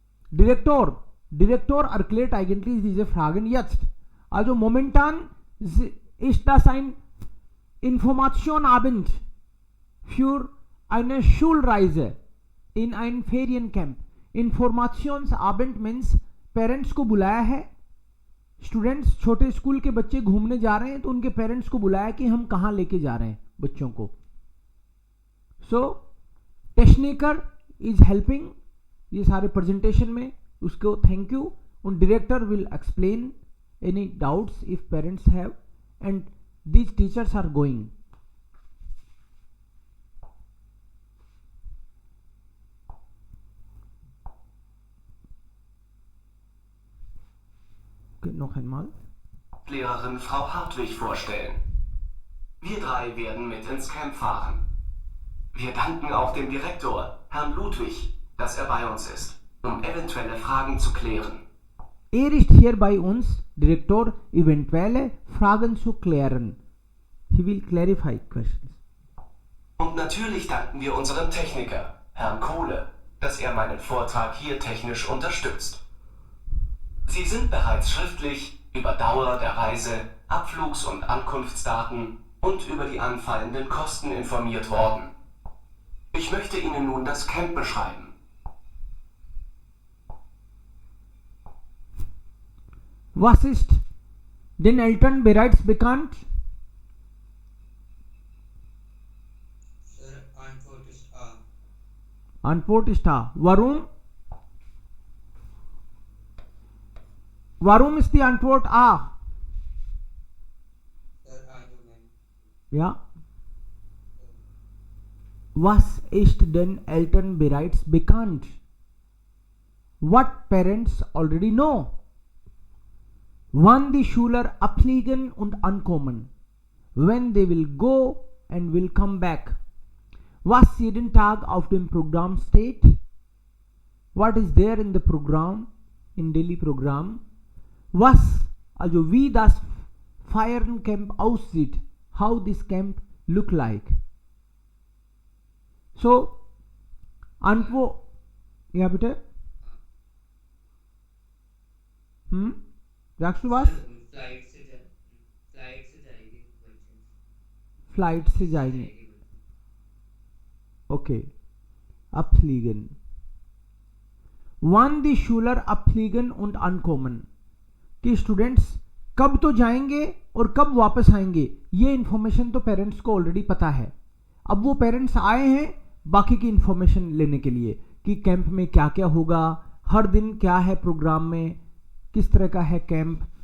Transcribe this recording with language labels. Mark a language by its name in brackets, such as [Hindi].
[German] Direktor erklärt eigentlich diese Fragen jetzt. Also momentan ist das ein Informationabend für eine Schulreise in ein Feriencamp. [Hindi] Informationsabend means parents को बुलाया है, students छोटे school के बच्चे घूमने जा रहे हैं तो उनके पेरेंट्स को बुलाया कि हम कहाँ लेके जा रहे हैं बच्चों को. [English] So technical is helping ये सारे presentation में, उसको थैंक यू. और director will explain any doubts if parents have and these teachers are going. [German] Okay, noch einmal. Lehrerin Frau Hartwig vorstellen. Wir 3 werden mit ins Camp fahren. Wir danken auch dem Direktor, Herrn Ludwig, dass er bei uns ist, um eventuelle Fragen zu klären. Er ist hier bei uns, Direktor, eventuelle Fragen zu klären. [English] He will clarify questions. [German] Und natürlich danken wir unserem Techniker, Herrn Kohle, dass er meinen Vortrag hier technisch unterstützt. Sie sind bereits schriftlich über Dauer der Reise, Abflugs- und Ankunftsdaten und über die anfallenden Kosten informiert worden. Ich möchte Ihnen nun das Camp beschreiben. Was ist den Eltern bereits bekannt? Sir, Antwort ist A. Antwort ist A. Warum? Warum ist die Antwort A? Sir, Argument. Ja. Was ist denn Eltern bereits bekannt? [English] What parents already know? [German] Wann die Schüler abfliegen und ankommen? [English] When they will go and will come back? [German] Was jeden Tag auf dem Programm steht? [English] What is there in the program, in daily Programm? [German] Was, also wie das Feriencamp aussieht, [English] how this camp look like. [German] So, Antwort, ja bitte? sagst du was? [Hindi] Flight से जाएगी बच्चे flight से जाएंगे. [German] Okay. Abfliegen. Wann die Schüler abfliegen und ankommen? [Hindi] कि students कब तो जाएंगे और कब वापस आएंगे, ये इंफॉर्मेशन तो पेरेंट्स को ऑलरेडी पता है. अब वो पेरेंट्स आए हैं बाकी की इंफॉर्मेशन लेने के लिए कि कैंप में क्या क्या होगा, हर दिन क्या है प्रोग्राम में, किस तरह का है कैंप.